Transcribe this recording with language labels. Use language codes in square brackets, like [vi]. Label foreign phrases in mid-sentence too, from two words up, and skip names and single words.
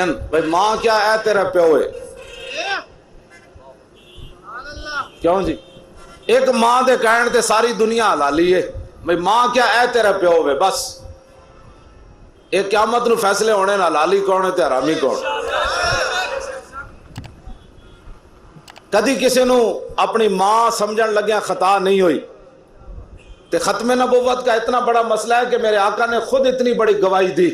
[pa] بھئی ماں کیا ہے تیرا پیو ہے. کیوں جی؟ ایک ماں دے کہن تے ساری دنیا حلالی ہے. بھئی ماں کیا ہے تیرا پیو ہے. بس ایک قیامت نو فیصلے ہونے نا حلالی کون ہے تے حرامی کون. کدی کسی نو اپنی ماں سمجھن لگیا خطا نہیں ہوئی. [ur] تے ختم نبوت کا اتنا بڑا مسئلہ ہے کہ میرے آقا نے خود اتنی بڑی گواہی دی.